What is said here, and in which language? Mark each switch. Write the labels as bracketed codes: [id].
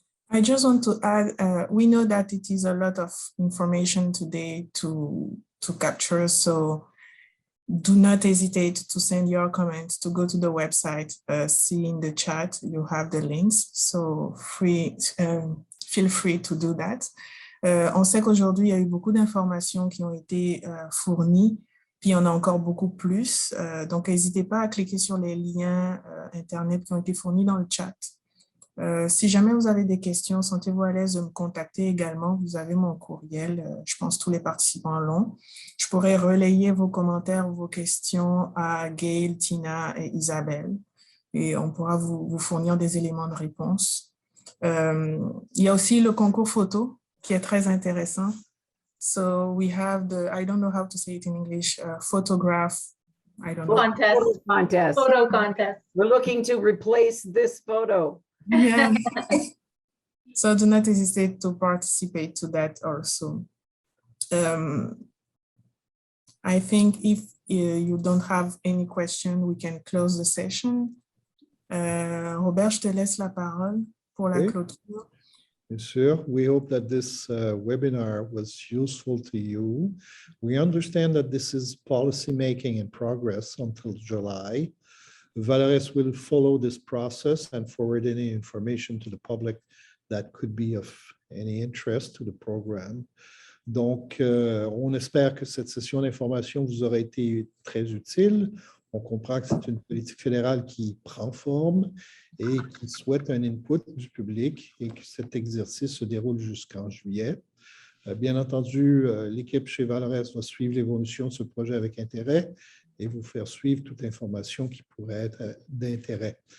[en] I just want to add, we know that it is a lot of information today to capture, so do not hesitate to send your comments, to go to the website, see in the chat, you have the links, so feel free to do that. [fr] On sait qu'aujourd'hui, il y a eu beaucoup d'informations qui ont été fournies, puis il y en a encore beaucoup plus, donc n'hésitez pas à cliquer sur les liens Internet qui ont été fournis dans le chat. Si jamais vous avez des questions, sentez-vous à l'aise de me contacter également. Vous avez mon courriel, je pense tous les participants l'ont. Je pourrais relayer vos commentaires ou vos questions à Gail, Tina et Isabelle et on pourra vous fournir des éléments de réponse. Il y a aussi le concours photo qui est très intéressant. [en] So we have I don't know how to say it in English, photograph, I don't know. Contest. Photo contest. We're looking to replace this photo. Yeah. So do not hesitate to participate to that also. I think if you don't have any question, we can close the session. [fr] Robert, je te laisse la parole pour la clôture. Bien sûr. [en] We hope that this webinar was useful to you. We understand that this is policy making in progress until July. Valores will follow this process and forward any information to the public that could be of any interest to the program. [fr] Donc, on espère que cette session d'information vous aura été très utile. On comprend que c'est une politique fédérale qui prend forme et qui souhaite un input du public et que cet exercice se déroule jusqu'en juillet. Bien entendu, l'équipe chez Valores va suivre l'évolution de ce projet avec intérêt et vous faire suivre toute information qui pourrait être d'intérêt.